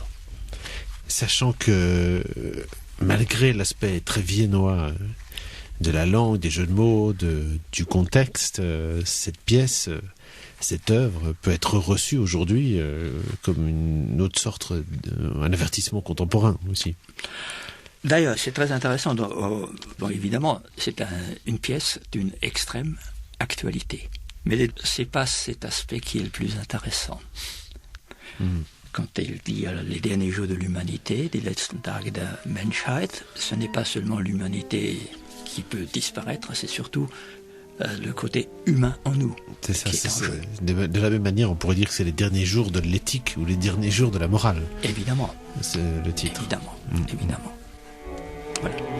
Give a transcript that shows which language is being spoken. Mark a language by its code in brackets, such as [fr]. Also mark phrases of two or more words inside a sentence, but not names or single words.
[fr] Sachant que malgré l'aspect très viennois de la langue, des jeux de mots, du contexte, cette pièce, cette œuvre peut être reçue aujourd'hui comme une autre sorte, un avertissement contemporain aussi. D'ailleurs, c'est très intéressant. Bon, évidemment, c'est une pièce d'une extrême actualité. Mais c'est pas cet aspect qui est le plus intéressant. Quand il dit les derniers jours de l'humanité, [de] die letzten Tage der Menschheit, [fr] ce n'est pas seulement l'humanité qui peut disparaître, c'est surtout le côté humain en nous. C'est ça, de la même manière, on pourrait dire que c'est les derniers jours de l'éthique ou les derniers jours de la morale. Évidemment. C'est le titre. Évidemment. Voilà.